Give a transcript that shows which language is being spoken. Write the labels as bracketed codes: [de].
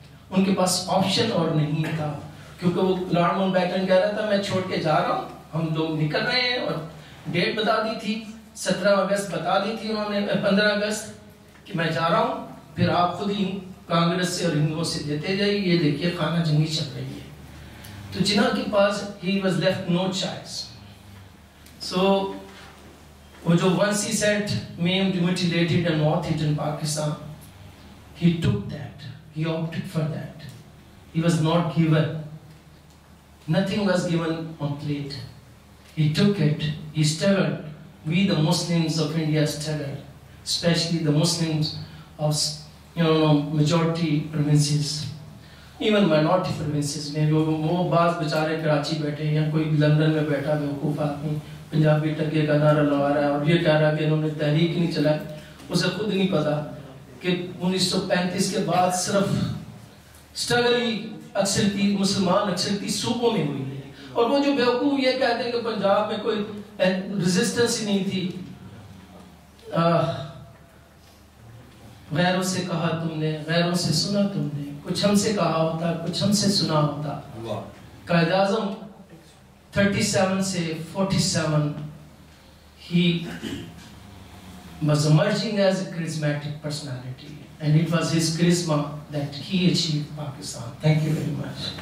[ur] ان کے پاس آپشن اور نہیں تھا, کیونکہ وہ لارڈ ماؤنٹ بیٹن کہہ رہا تھا میں چھوڑ کے جا رہا ہوں, ہم لوگ نکل رہے ہیں. اور ڈیٹ بتا دی تھی, 17 اگست بتا دی تھی انہوں نے, 15 اگست کہ میں جا رہا ہوں, پھر آپ خود ہی کانگریس سے اور ہندوؤں سے دیتے جائیے, یہ دیکھیے خانہ جنگی چل رہی ہے. تو جناح کے پاس [en] he was left no choice. So [ur] وہ جو [en] once he said maimed, mutilated and moth-eaten in Pakistan, he took that, he opted for that. He was not given, nothing was given on plate. He took it, he struggled. We the Muslims of India struggled, especially the Muslims of majority provinces, even minority provinces [ur] میں وہ بعض بیچارے کراچی بیٹھے یا کوئی London میں بیٹھا بیوقوف آدمی پنجابی ٹکے کا نعرہ لگا رہا ہے اور یہ کہہ رہا ہے کہ انہوں نے تحریک نہیں چلائی. اسے خود نہیں پتا کہ 1935 کے بعد صرف اسٹرگل ہی اکثرتی مسلمان اکثرتی صوبوں میں ہوئی ہے. اور وہ جو بیوقوف یہ کہتے ہیں کہ پنجاب میں کوئی ریزسٹنس ہی نہیں تھی, غیروں سے کہا تم نے, غیروں سے سنا تم نے, کچھ ہم سے کہا ہوتا, کچھ ہم سے سنا ہوتا. [en] Quaid-e-Azam 37 سے 47 he was emerging as a charismatic personality, and it was his charisma that he achieved Pakistan. Thank you very much.